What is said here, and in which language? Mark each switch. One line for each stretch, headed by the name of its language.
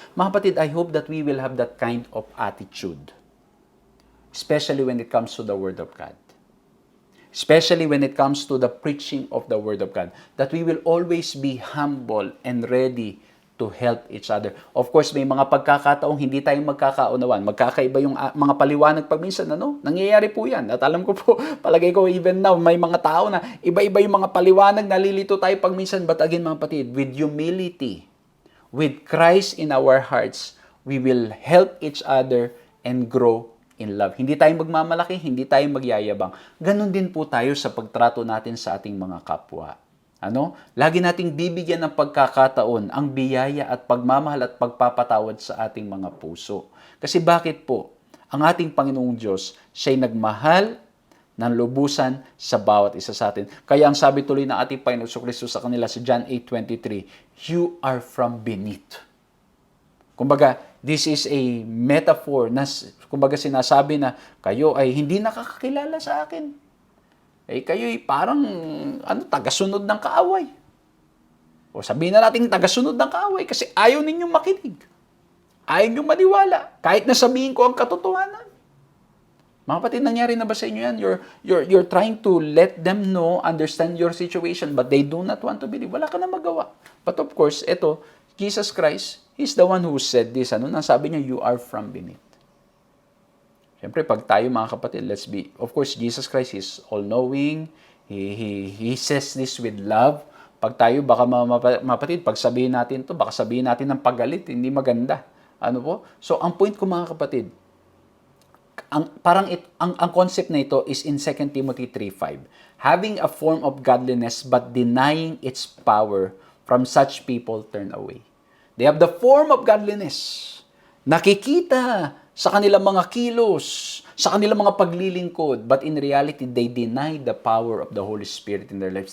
Filipino: Mga kapatid,
English: I hope that we will have that kind of attitude. Especially when it comes to the Word of God. Especially when it comes to the preaching of the Word of God. That we will always be humble and ready to help each other.
Filipino: Of course, may mga pagkakataong hindi tayo magkakaunawan. Magkakaiba yung mga paliwanag pag minsan, nangyayari po yan. At alam ko po, palagay ko even now, may mga tao na iba-iba yung mga paliwanag, nalilito tayo pag minsan.
English: But again, mga kapatid, with humility, with Christ in our hearts, we will help each other and grow in love.
Filipino: Hindi tayo magmamalaki, hindi tayo magyayabang. Ganon din po tayo sa pagtrato natin sa ating mga kapwa. Lagi nating bibigyan ng pagkakataon ang biyaya at pagmamahal at pagpapatawad sa ating mga puso. Kasi bakit po? Ang ating Panginoong Diyos, siya'y nagmahal ng lubusan sa bawat isa sa atin. Kaya ang sabi tuloy ng ating Panginoong Kristo sa kanila sa John 8:23,
English: you are from beneath.
Filipino: Kumbaga,
English: this is a metaphor
Filipino: na kumbaga sinasabi na kayo ay hindi nakakakilala sa akin. Kayo'y parang tagasunod ng kaaway. O sabihin na natin tagasunod ng kaaway kasi ayaw ninyong makinig. Ayaw ninyong maniwala. Kahit na sabihin ko ang katotohanan. Mga kapatid, nangyari na ba sa inyo yan?
English: You're trying to let them know, understand your situation, but they do not want to believe.
Filipino: Wala ka na magawa.
English: But of course, Jesus Christ, He's the one who said this.
Filipino: Sabi niya,
English: you are from beneath.
Filipino: Siyempre, pag tayo, mga kapatid,
English: of course, Jesus Christ is all-knowing. He says this with love.
Filipino: Pag tayo, baka mapatid, pag sabihin natin to, baka sabihin natin ng paggalit, hindi maganda. So, ang point ko, mga kapatid, ang concept na ito is in 2 Timothy 3:5.
English: Having a form of godliness but denying its power, from such people turn away. They have the form of godliness.
Filipino: Nakikita sa kanilang mga kilos, sa kanilang mga paglilingkod,
English: but in reality, they deny the power of the Holy Spirit in their lives.